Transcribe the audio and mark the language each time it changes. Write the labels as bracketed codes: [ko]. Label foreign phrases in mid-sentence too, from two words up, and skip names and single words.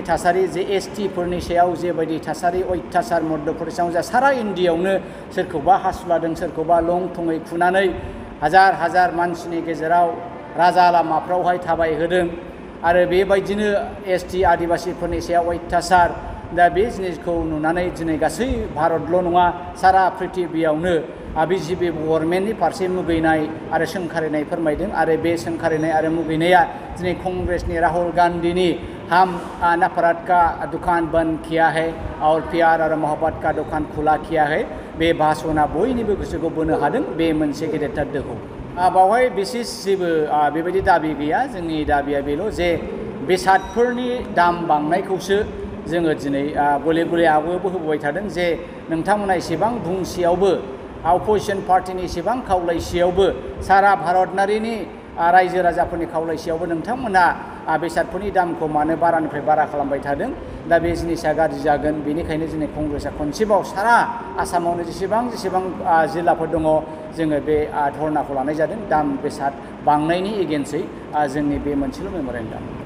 [brx] थासारि जे एसटिफोरनि सायाव जेबायदि थासारि अयथासार मध्य प्रदेशआव जा सारा इन्डियायावनो सोरखौबा हासुलादों सोरखौबा लं थङै खुनानै हाजार हाजार मानसिनि गेजेराव राजा लामाफ्रावहाय थाबायहोदों आरो बेबायदिनो एसटि आदिबासिफोरनि सायाव अयथासार दा बे जिनिसखौ नुनानै दिनै गासै भारतल' नङा सारा प्रिथिबियावनो बिजेपि गभर्नमेन्टनि फारसे मुगैनाय आरो सोंखारिनाय फोरमायदों आरो बे सोंखारिनाय आरो मुगैनाया दिनै कंग्रेसनि राहुल गान्धीनि [hi] हम नफरत का दुकान बंद किया है और प्यार और मोहब्बत का दुकान खुला किया है [brx] बे भाषणा बयनिबो गोसोखौ बोनो हादों बे मोनसे गेदेरथार दोहौ बावहाय बिसेस जेबो बेबायदि दाबि गैया जोंनि दाबिया बेल' जे बेसादफोरनि दाम बांनायखौसो जोङो दिनै गले गले आवबो होबोबाय थादों जे नोंथांमोना एसेबां बुंसेयावबो अपोजिशन पार्टीनि एसेबां खावलायसेयावबो सारा भारतनारिनि रायजो राजाफोरनि खावलायसेयावबो नोंथांमोना बेसादफोरनि दामखौ मानो बारानिफ्राय बारा खालामबाय थादों दा बे जिनिसा गाज्रि जागोन बेनिखायनो जोंनि कंग्रेसआ खनसेबाव सारा आसामावनो जेसेबां जिल्लाफोर दङ जोङो बे धरनाखौ लानाय जादों दाम बेसाद बांनायनि एगेन्स्टै जोंनि बे मोनसेल' मेम'रेन्डाम